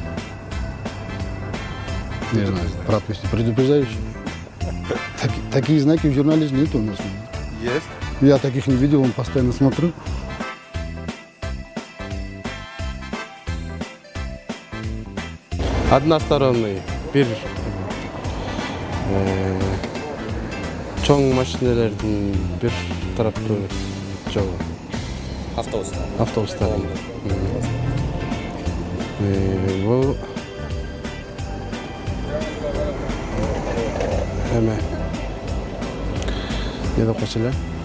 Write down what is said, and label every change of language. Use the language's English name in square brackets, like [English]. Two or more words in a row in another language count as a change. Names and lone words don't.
[Russian] не знаю. Пропусти. Предупреждающий. Такие знаки в журнале нет у нас. Есть. Я таких не видел, он постоянно смотрю. [Kyrgyz] Односторонний бир чоң машиналардын бир тараптуу жолу. Автобустар. Бул эме не деп коет эле?